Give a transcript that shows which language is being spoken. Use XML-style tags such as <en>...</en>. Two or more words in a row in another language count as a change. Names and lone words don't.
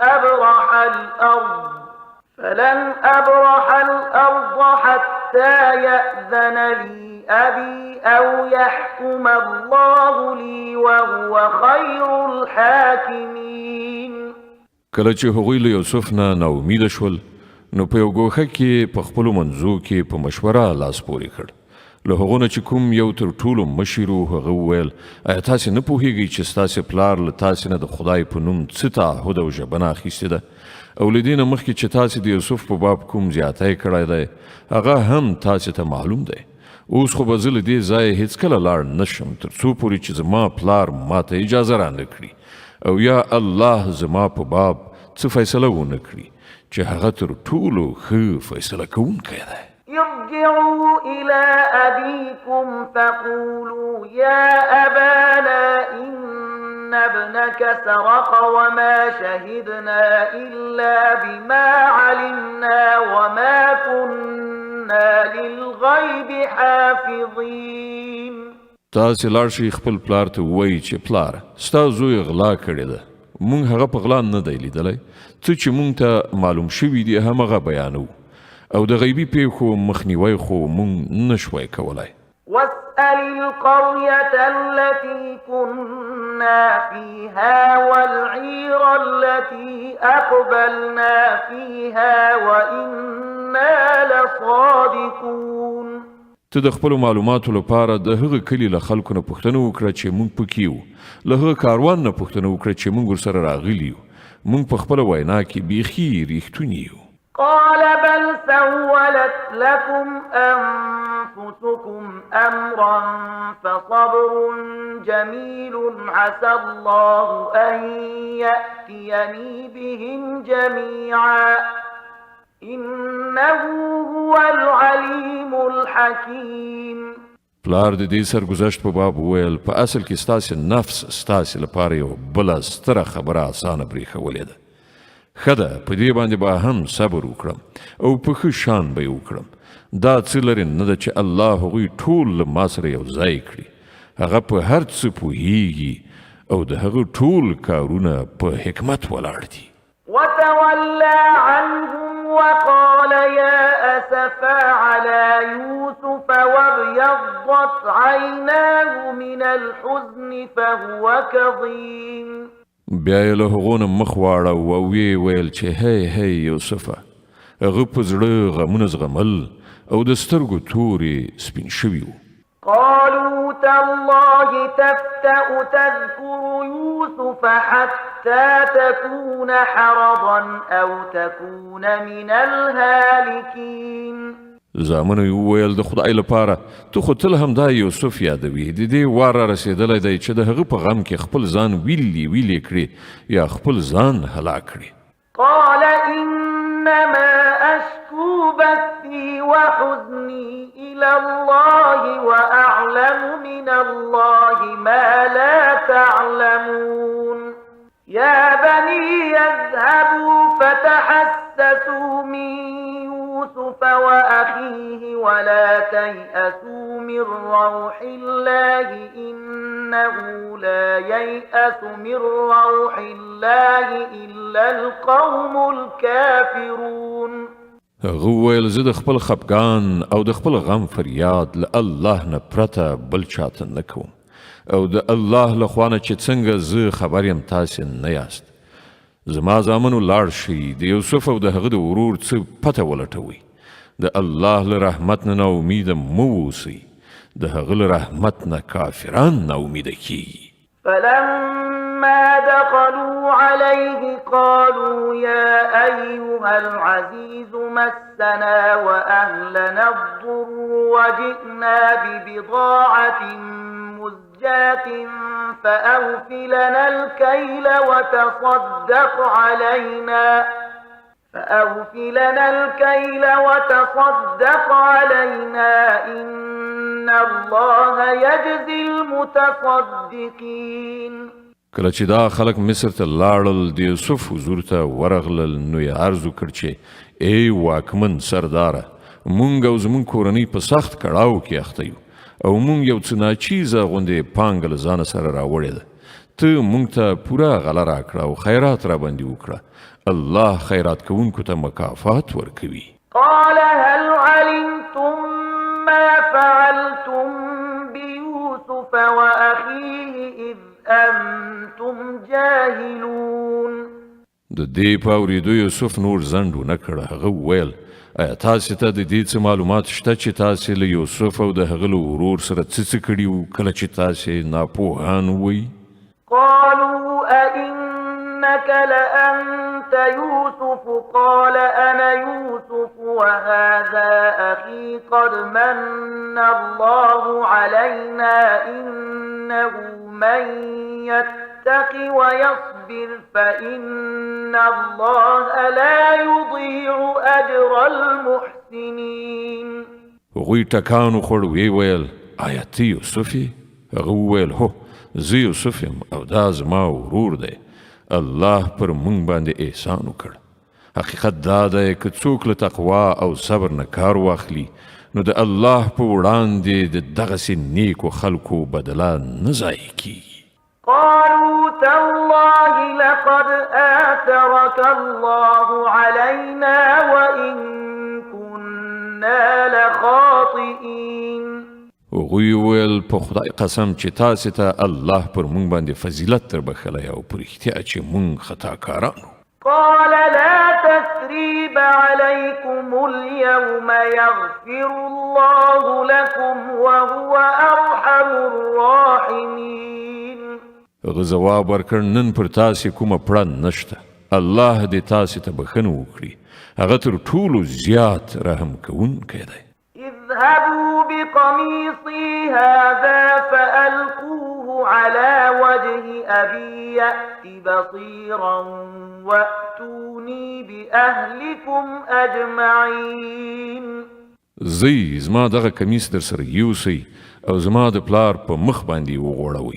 <ar>أبرح الأرض حتى يأذن لي أبي أو يحكم الله لي وهو خير الحاكمين.</ar> <ps>کله چې هغوی له یوسف نه ناامیده شول نو په یو ګوښه کې په خپلو منځو کې په مشوره لاس پورې کړ. له هغو نه چې کوم یو تر ټولو مشر و هغه وویل ایا تاسې نه پوهیږئ چې ستاسې پلار له تاسې نه د خدای په نوم څه تعهد او ژبنه اخیستې ده، او له دې نه مخکې چې تاسې د یوسف په باب کوم زیاتی کړی دی هغه هم تاسې ته معلوم دی. اوس خو به زه له دې ځایه هېڅکله لاړ نه شم تر څو پورې چې زما پلار ماته اجازه رانه کړي او یا الله زما په باب څه فیصله ونه کړي چې هغه تر ټولو ښه فیصله کوونکی دی.</ps> <ar>ارجعوا إلى أبيكم فقولوا يا أبانا إن ابنك سرق وما شهدنا إلا بما علمنا وما كنا للغيب حافظين.</ar> <ps>تاسې لاړ شئ خپل پلار ته ووایئ چې پلاره ستا زوی غلا کړې ده، موږ هغه په غلا نه دی لیدلی، څه چې موږ ته معلوم شوي دي همغه بیانوو او د غیبي پیښو مخنیوی خو موږ نشوی کولی.</ps> <ar>واسأل القرية التي كنا فيها والعير التي أقبلنا فيها وإنا لصادقون.</ar> <ps>ته د خپلو معلوماتو لپاره د هغه کلي له خلکو نه پوښتنه وکړه چې موږ پکې یو، له هغه کاروان نه پوښتنه وکړه چې موږ ورسره راغلي یو، موږ په خپله وینا کې بیخي ریښتوني یو.</ps> <ar>قال بل سولت لكم أنفسكم أمرا فصبر جميل عسى الله أن يأتيني بهم جميعا إنه هو العليم الحكيم.</ar> <ps>پلار د دې سرګذشت په باب وویل په اصل کې ستاسې نفس ستاسې لپاره یو بله ستره خبره اسانه پرېښولې ده. ښه ده په دې باندې به هم صبر وکړم او په ښه شان به یې وکړم. دا څه لرې نه ده چې الله هغوی ټول له ما سره یو ځای کړي. هغه په هر څه پوهیږي او د هغه ټول کارونه په حکمت ولاړ دي.</ps> <ar>وتولى عنهم وقال يا أسفا على يوسف وابيضت عيناه من الحزن فهو كظيم.</ar> <ps>بیا یې له هغو نه مخ واړو او ویې ویل چې هی یوسفه هغه په زړه غمونه زغمل او د سترګو تورې سپین شوي وو.</ps> <ar>قالوا تالله تفتأ تذكر يوسف حتى تكون حرضا أو تكون من الهالكين.</ar> <ps>زامنو یې وویل د خدای لپاره ته خو تل همدا یوسف یادوي. د دې وار را رسېدلی دی چې د هغه په غم کې خپل ځان ویلې کړي یا خپل ځان هلاک کړي.</ps> <ar>قال إنما أشكو بثي وحزني إلى الله وأعلم من الله ما لا تعلمون. يا بني اذهبوا فتحسسوا من يوسف وأخيه ولا تيأسوا من روح الله إنه لا ييأس من روح الله إلا القوم الكافرون.</ar> <ps>هغه وویل زه د خپل خفګان او د خپل غم فریاد له الله نه پرته بل چاته نه کوم او د الله له خوا نه چې څنګه زه خبر یم تاسې نه یاست. زما زامنو لاړ شئ د یوسف او د هغه د ورور څه پته ولټوئ. د الله له رحمت نه ناامیده مه اوسئ. د هغه له رحمت نه کافران ناامیده کیږي.</ps> <ar>فلما دخلوا عليه قالوا يا أيها العزيز مسنا وأهلنا الضر وجئنا ببضاعة مزجاة فأوف لنا الكيل وتصدق علينا إن الله يجزي المتصدقين.</ar> <ps>کله چې دا خلک مصر ته لاړل د یوسف حضور ته ورغلل نو یې عرض وکړ چې ای واکمن سرداره مونږ او زمونږ کورنۍ په سخت کړاو کې اخته یو او مونږ یو څه ناچیزه غوندې پانګه له ځانه سره راوړې ده. ته مونږ ته پوره غله راکړه او خیرات راباندې وکړه. الله خیرات کوونکو ته مکافات ورکوي.</ps> <ar>قال هل علمتم ما فعلتم بيوسف وأخيه إذ أنتم جاهلون.</ar> <ps>د دې په اورېدو یوسف نور ځنډ ونه کړ. هغه وویل ایا تاسې ته د دې څه معلومات شته چې تاسې له یوسف او د هغه له ورور سره څه کړي وو کله چې تاسې ناپوهان وئ؟</ps> <ar>قالوا أئنك لأنت يوسف قال أنا يوسف وهذا أخي قد من الله علينا إنه من يتق ويصبر فإن الله لا يضيع أجر المحسنين.</ar> <ps>هغوی ټکان وخوړ ویې ویل آیا ته یوسف یې؟ هغه وویل هو زه یوسف یم او دا زما ورور دی. الله پر مونږ باندې احسان وکړ. حقیقت دا دی که څوک له تقوا او صبر نه کار واخلي نو د الله په وړاندې د دغسې نیکو خلکو بدله نه ضایع کیږي.</ps> <ar>قالوا تالله لقد آثرك الله علينا وإن كنا لخاطئين.</ar> <ps>هغوی ویل په خدای قسم چې تاسې ته الله پر مونږ باندې فضیلت در بخلی او په رښتیا چې مونږ خطاکاران.</ps> <ar>قال لا تثريب عليكم اليوم يغفر الله لكم وهو أرحم الراحمين.</ar> <ps>هغه ځواب ورکړ نن پر تاسې کومه پړه نشته. الله دې تاسې ته بخښنه وکړي. هغه تر ټولو زیات رحم کوونکی دی.</ps> <ar>اذهبوا بقميصي هذا فألقوه على وجه أبي يأت بصيرا وأتوني بأهلكم أجمعين.</ar> <ps>زی زما دغه کمیس در سره یوسئ او زما د پلار په مخ باندې وغوړوئ.</ps>